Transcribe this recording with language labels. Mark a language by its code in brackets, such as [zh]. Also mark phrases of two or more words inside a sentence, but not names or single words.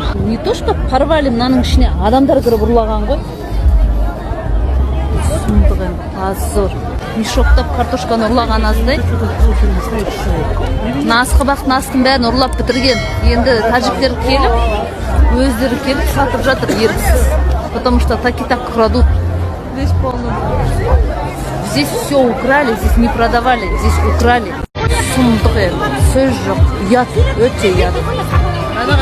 [ru] Не то что порвали, [kk] мынаның ішіне адамдар кіріп ұрлаған ғой. Сұмдық енді, позор. Мешоктап картошканы ұрлаған аздай. Асқабақтың астын бәрін ұрлап бітірген. Енді тәжіктер келіп, өздері келіп сатып жатыр еріксіз. [ru] Потому что так и так крадут. Здесь все украли, здесь не продавали, здесь украли. [kk] Сұмдық енді, сөз жоқ, ұят, өте ұят.